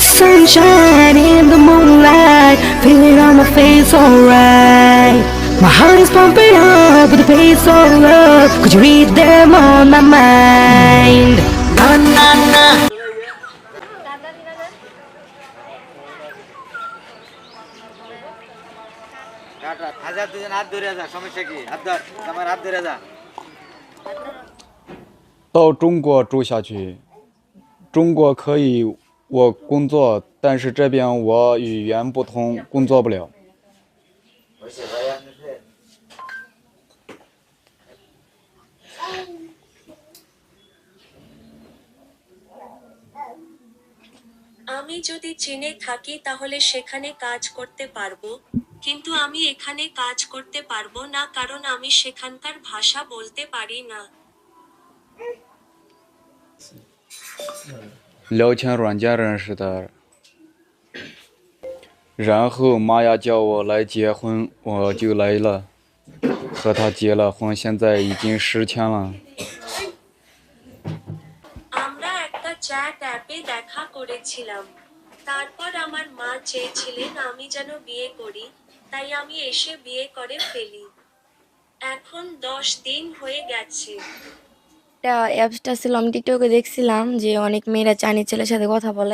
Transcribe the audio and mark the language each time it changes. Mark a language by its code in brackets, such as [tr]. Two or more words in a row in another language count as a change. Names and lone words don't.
[en] sunshine in the moonlight, feel it on my face, alright. My heart is pumping up with the pace of love. Could you read them on my mind? Na na na. [bn] হাজার দুজন হাত ধরে যা, সমস্যা কি? হাত ধর, আমার হাত ধরে যা। [zh] 到中国住下去，中国可以我工作，但是这边我语言不通，工作不了。 [bn] আমি যদি চীনে থাকি তাহলে সেখানে কাজ করতে পারবো, কিন্তু আমি এখানে কাজ করতে পারবো না কারণ আমি সেখানকার ভাষা বলতে পারি না। [zh] 聊天软件认识的，然后妈呀叫我来结婚，我就来了，和他结了婚，现在已经10天了。 [bn] আমরা একটা চ্যাট অ্যাপে দেখা করেছিলাম, তারপর আমার মা চেয়েছিলেন আমি যেন বিয়ে করি, তাই আমি এসে বিয়ে করে ফেলি। এখন 10 দিন হয়ে গেছে। একটা অ্যাপসটা ছিল, আমি টিকটকে দেখছিলাম যে অনেক মেয়েরা চাইনিজ ছেলের সাথে কথা বলে।